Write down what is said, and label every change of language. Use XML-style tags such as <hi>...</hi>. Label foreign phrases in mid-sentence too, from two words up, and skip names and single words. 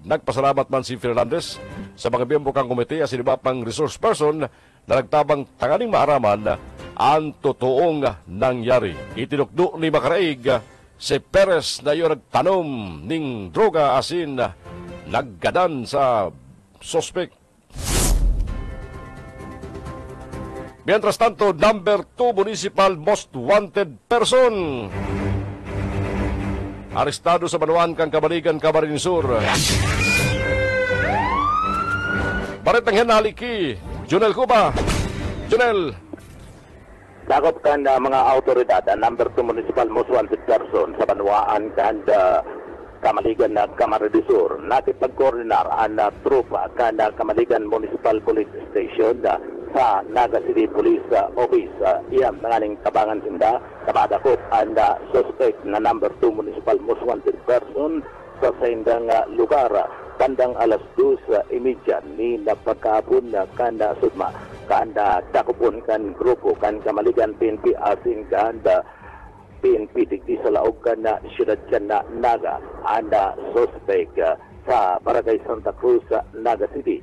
<bik>Nagpasalamat man si Fernandez sa mga miyembro kang komite asin iba pang resource person na nagtabang tanganing maaraman ang totoong nangyari. Itinukdo ni Macaraig si Perez na yung nagtanom ning droga asin naggadan sa sospek.</bik> <es>Mientras tanto,</es> <bik>number 2</bik> <en>municipal most wanted person</en> <bik>arestado sa Banuan kang Kabaligan, Camarines Sur. Baretang Henaliki, Junel Cuba. Junel. Sakop kan mga autoridad number 2</bik> <en>municipal most wanted person</en> <bik>sa Banuan kan Kamaligan na Camarines Sur. Nakipag-coordinar ang trupa kan Kamaligan Municipal Police Station sa Naga City Police Office. Iyang nangaling tabangan sinda kabadakop ang suspect na number 2</bik> <en>municipal most wanted person</en> <bik>sa sindang lugar bandang alas 2:30 ni napagkapon kanda sudma kanda takupon kan grupo kan Kamaligan PNP asin kanda PNP digdi sa laog kan siyudad kan Naga anda suspect sa Barangay Santa Cruz Naga City</bik>